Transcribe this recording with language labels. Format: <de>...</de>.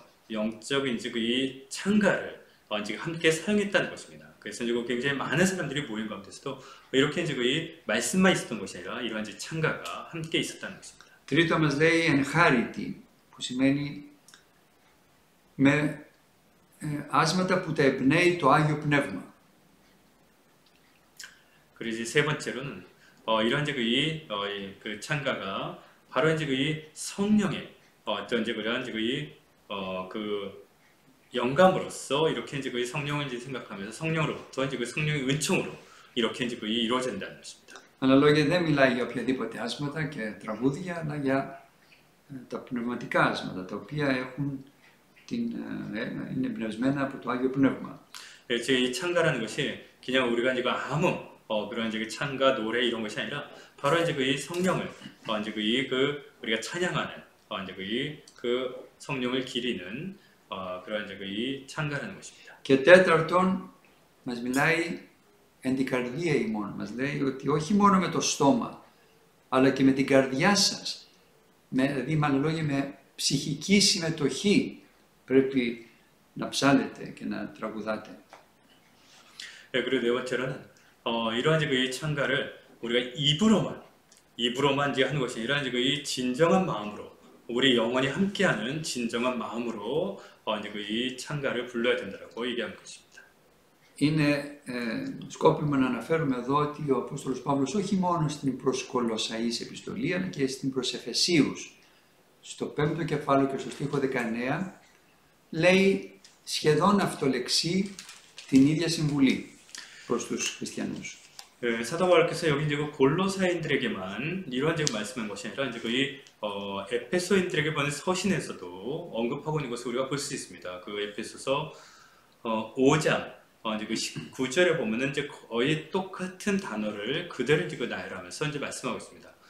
<ko>영적인 이제 이 창가를 이제 함께 사용했다는 것입니다. 그래서 이제 굉장히 많은 사람들이 모인 가운데서도 이렇게 이제 이 말씀만 있었던 것이 아니라 이러한 이제 창가가 함께 있었다는 것입니다.</ko> <el>Τρίτο μας λέει ενχάρητη, που σημαίνει με άσματα που τα εμπνέει το Άγιο Πνεύμα.</el> <ko>그리고 이제 세 번째로는 이러한 이제 그 창가가 바로 이제 이 성령의 어떤 이제 그런 이제 그 영감으로써 이렇게 이제 그 성령을 이제 생각하면서 성령으로부터 이제 그 성령의 은총으로 이렇게 이제 이루어진다는 것입니다.</ko> <el>Αλλά λόγια δεν μιλάει για οποιαδήποτε άσματα και τραγούδια, αλλά για τα πνευματικά άσματα, τα οποία είναι εμπνευσμένα από το Άγιο Πνεύμα.</el> <ko>지금 이 창가라는 것이 그냥 우리가 이제 아무 그런 이제 창가 노래 이런 것이 아니라 바로 이제 그 성령을 이제 우리가 찬양하는 이제 그 성령을 기리는 그런 이제 이 창가라는 것입니다.</ko> <el>Και τέταρτον, μας μιλάει εν την καρδία ημών. Μας λέει ότι όχι μόνο με το στόμα, αλλά και με την καρδιά σας. Δηλαδή, με άλλα λόγια, με ψυχική συμμετοχή πρέπει να ψάλετε και να τραγουδάτε.</el> <ko>그리고 네 번째로는 이러한 이제 이 창가를 우리가 입으로만 이제 하는 것이 아니라 이제 이 진정한 마음으로 우리 영혼이 함께하는 진정한 마음으로 이제 이 창가를 불러야 된다라고 얘기하는 것입니다.</ko> <el>Είναι σκόπιμο να αναφέρουμε εδώ ότι ο Απόστολος Παύλος όχι μόνο στην προς Κολοσσαείς επιστολή, αλλά και στην προς Εφεσίους, στο 5ο κεφάλαιο και στο στίχο 19, λέει σχεδόν αυτολεξί την ίδια συμβουλή προς τους χριστιανούς.</el> <ko>사도 바울께서 여기 이제 골로사인들에게만 이러한 이제 말씀한 것이 아니라 이제 에페소인들에게 보낸 서신에서도 언급하고 있는 것을 우리가 볼 수 있습니다. 그 에페소서 5장 이제 그 19절에 보면은 이제 거의 똑같은 단어를 그대로 이제 나열하면서 이제 말씀하고 있습니다.</ko>